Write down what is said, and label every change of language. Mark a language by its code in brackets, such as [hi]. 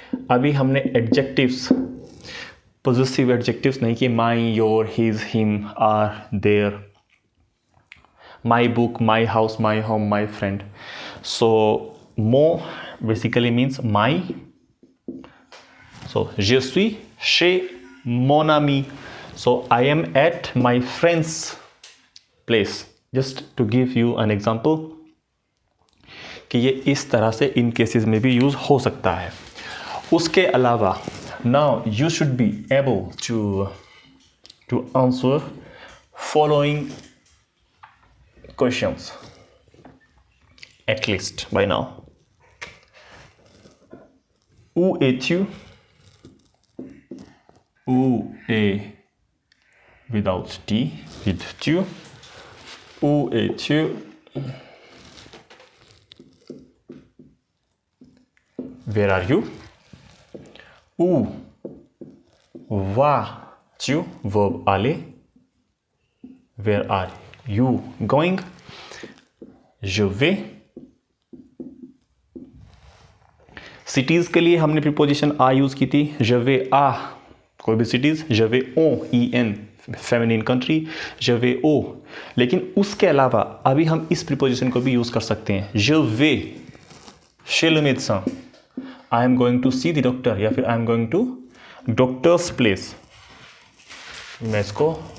[en] अभी हमने adjectives, positive adjectives [hi] नहीं कि [en] My, your, his, him, our, their, my book, my house, my home, my friend. So मो basically means my. [fr] सो je suis chez mon ami. [en] So I am at my friend's place. Just to give you an example [hi] कि ये इस तरह से इन cases में भी use हो सकता है। उसके अलावा [en] now you should be able to answer following questions at least by now. [fr] Où es-tu? Où est [en] without T, with [fr] tu. Où es-tu? [en] Where are you? [fr] Où vas-tu? [en] Verb aller. Where are you going? [fr] Je vais. [hi] Cities के लिए हमने preposition आ use की थी। [fr] je vais à [hi] कोई भी [fr] सिटीज़, je vais en फेमिनिन कंट्री, je vais au। [hi] लेकिन उसके अलावा अभी हम इस प्रीपोजिशन को भी यूज़ कर सकते हैं। [fr] je vais chez le médecin, [en] I am going to see the doctor [hi] या फिर [en] I am going to doctor's place। [hi] मैं इसको